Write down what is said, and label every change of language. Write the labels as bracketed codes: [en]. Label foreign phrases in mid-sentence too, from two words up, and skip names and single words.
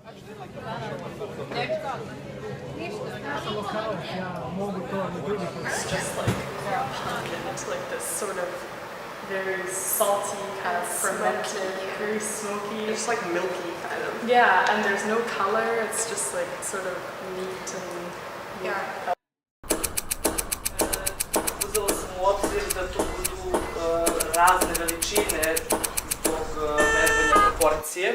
[en] It's just like it's like this sort of very salty, kind of fermented, very smoky. It's like milky kind of. Yeah, and there's no color. It's just like sort of meat and Yeah. [sr] Uzelo sam u obzir da tu budu razne veličine zbog verbanja proporcije.